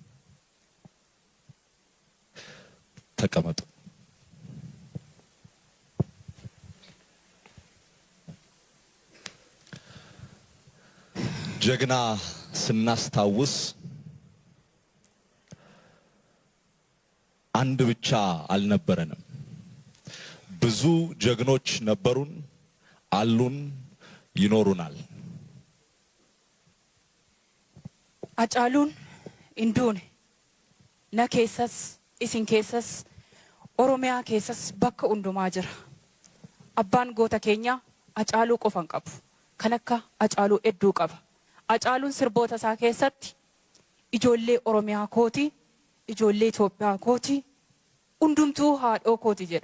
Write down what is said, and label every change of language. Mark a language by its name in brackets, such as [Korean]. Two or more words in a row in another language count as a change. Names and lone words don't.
[Amharic] ተቀመጡ። ጀግና ስናስታውስ አንድ ብቻ አልነበረንም። ብዙ ጀግኖች ነበሩን፣ አሉን፣ ይኖሩናል። [Oromo] Hacaaluun hinduune na keessas isin keessas Oromiyaa keessas bakka hundumaa jira. Abbaan goota keenya Hacaaluu qofan qabu. Kan akka Hacaaluu hedduu qaba. Hacaaluun sirboota isaa keessatti ijoollee Oromiyaa kooti, ijoollee Itoophiyaa kooti, hundumtuu haadhoo kooti jedha.